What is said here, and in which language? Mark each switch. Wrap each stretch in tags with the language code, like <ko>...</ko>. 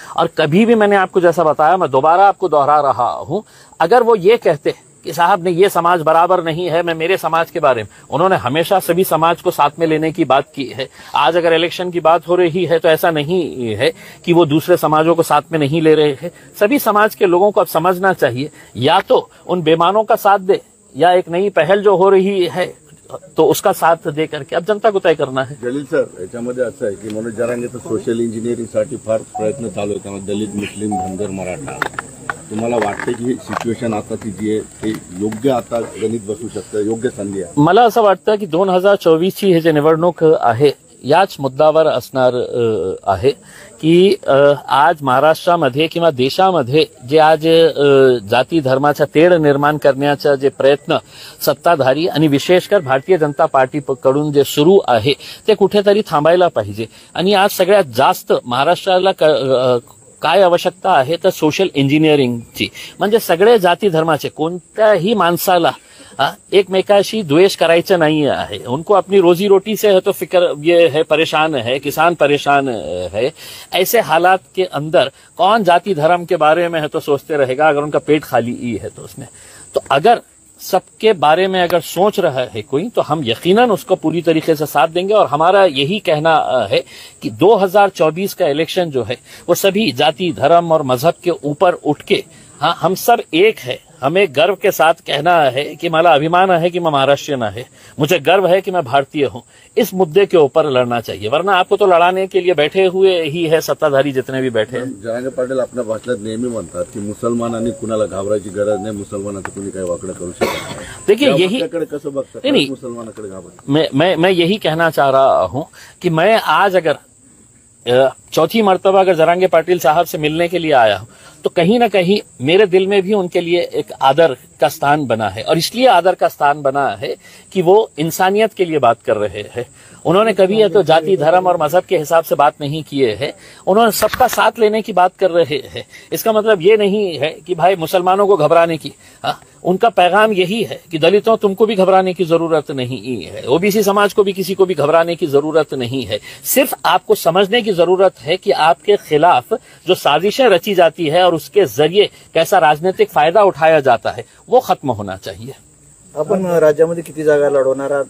<hi>और कभी भी मैंने आपको जैसा बताया, मैं दोबारा आपको दोहरा रहा हूं, अगर वो ये कहते कि साहब ने ये समाज बराबर नहीं है, मैं मेरे समाज के बारे में, उन्होंने हमेशा सभी समाज को साथ में लेने की बात की है। आज अगर इलेक्शन की बात हो रही है तो ऐसा नहीं है कि वो दूसरे समाजों को साथ में नहीं ले रहे हैं। सभी समाज के लोगों को अब समझना चाहिए, या तो उन बेईमानों का साथ दे, या एक नई पहल जो हो रही है तो उसका साथ दे करके अब जनता को तय करना है।</hi> <mr>जलील सर, याच्यामध्ये असं आहे की मनोज जरांगेचं सोशल इंजिनिअरिंगसाठी फार प्रयत्न चालू आहे, त्यामध्ये दलित, मुस्लिम, धनगर, मराठा. तुम्हाला वाटतं की सिच्युएशन आताची जी आहे ते योग्य आता गणित बसू शकतं, योग्य संधी आहे? मला असं वाटतं की 2024ची हे जे निवडणूक आहे याच मुद्द्यावर असणार आहे की आज महाराष्ट्रामध्ये किंवा देशामध्ये जे आज जाती धर्माचा तेढ निर्माण करण्याचा जे प्रयत्न सत्ताधारी आणि विशेषकर भारतीय जनता पार्टीकडून जे सुरू आहे ते कुठेतरी थांबायला पाहिजे। आणि आज सगळ्यात जास्त महाराष्ट्राला काय आवश्यकता आहे तर सोशल इंजिनिअरिंगची, म्हणजे सगळे जाती धर्माचे कोणत्याही माणसाला एकमेकाशी द्वेष करायचं</mr> <hi>नहीं है, उनको अपनी रोजी रोटी से है तो फिक्र ये है, परेशान है,</hi> <mr>किसान परेशान है।</mr> <hi>ऐसे हालात के अंदर कौन जाति धर्म के बारे में है तो सोचते रहेगा अगर उनका पेट खाली ही है तो उसमें। तो अगर सबके बारे में अगर सोच रहा है कोई, तो हम यकीनन उसको पूरी तरीके से साथ देंगे। और हमारा यही कहना है कि 2024 का इलेक्शन जो है वो सभी जाति, धर्म और मजहब के ऊपर उठ के, हाँ, हम सब एक है। हमें गर्व के साथ कहना है कि</hi> <mr>मला अभिमान है</mr> <hi>कि मैं महाराष्ट्रियन है, मुझे गर्व है कि मैं भारतीय हूं। इस मुद्दे के ऊपर लड़ना चाहिए, वरना आपको तो लड़ाने के लिए बैठे हुए ही है सत्ताधारी जितने भी बैठे हैं।</hi> <mr>जरांगे पाटील आपल्या भाषणात नेहमी म्हणतात की मुसलमानांनी कुणाला घाबरायची गरज नाही, मुसलमानाचं कुणी काही वाकडं करू शकत नाही।</mr> <hi>देखिए, यही</hi> <mr>कसं बघतात</mr> <hi>नहीं,</hi> <mr>मुसलमानाकडे घाबरतात?</mr> <hi>मैं यही कहना चाह रहा हूं कि मैं आज अगर चौथी मर्तबा अगर जरांगे पाटिल साहब से मिलने के लिए आया हूं, तो कहीं ना कहीं मेरे दिल में भी उनके लिए एक आदर का स्थान बना है। और इसलिए आदर का स्थान बना है कि वो इंसानियत के लिए बात कर रहे हैं। उन्होंने कभी ये तो जाति, धर्म और मजहब के हिसाब से बात नहीं किए हैं। उन्होंने सबका साथ लेने की बात कर रहे हैं। इसका मतलब ये नहीं है कि भाई मुसलमानों को घबराने की, उनका पैगाम यही है कि दलितों, तुमको भी घबराने की जरूरत नहीं है, ओबीसी समाज को भी, किसी को भी घबराने की जरूरत नहीं है। सिर्फ आपको समझने की जरूरत है कि आपके खिलाफ जो साजिशें रची जाती है और उसके जरिए कैसा राजनीतिक फायदा उठाया जाता है, वो खत्म होना चाहिए।</hi> <mr>आपण राज्यामध्ये किती जागा लढवणार आहात?</mr>